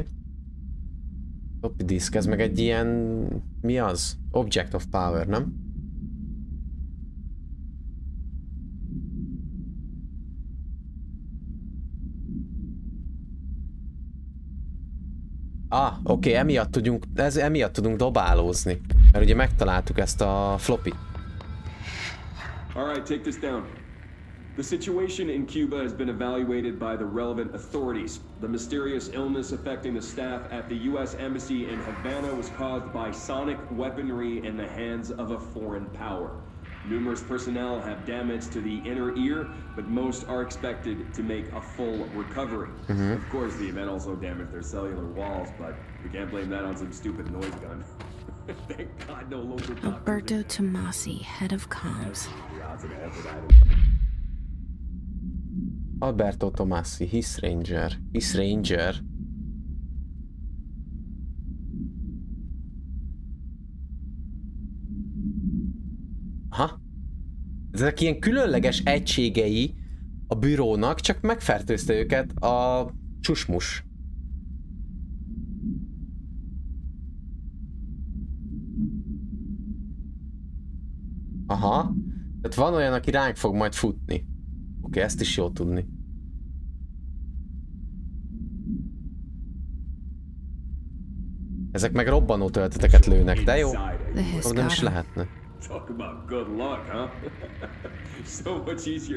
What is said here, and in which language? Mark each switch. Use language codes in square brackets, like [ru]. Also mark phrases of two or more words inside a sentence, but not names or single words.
[hu] Topi diszk, ez meg egy ilyen... Mi az? [en] Object of Power, [hu] nem? Oké, emiatt tudunk dobálózni. Mert ugye megtaláltuk ezt a floppy. [en] Alright, take this down. The situation in Cuba has been evaluated by the relevant authorities. The mysterious illness affecting the staff at the U.S. Embassy in Havana was caused by sonic weaponry in the hands of a foreign power. Numerous personnel have damage to the inner ear, but most are expected to make a full recovery. Of course, the event also damaged their cellular walls, but we can't blame that on some stupid noise gun. Thank God no local doctors. Alberto Tomasi, head of comms. Alberto Tomasi, His Ranger. [hu] Aha. Ezek ilyen különleges egységei a bürónak, csak megfertőzte őket a csusmus. Aha. Tehát van olyan, aki ránk fog majd futni. Oké, ezt is jó tudni. Ezek meg robbanó tölteteket lőnek, de jó. Nem is lehetne. [en] Talk about good luck, huh? So much easier to...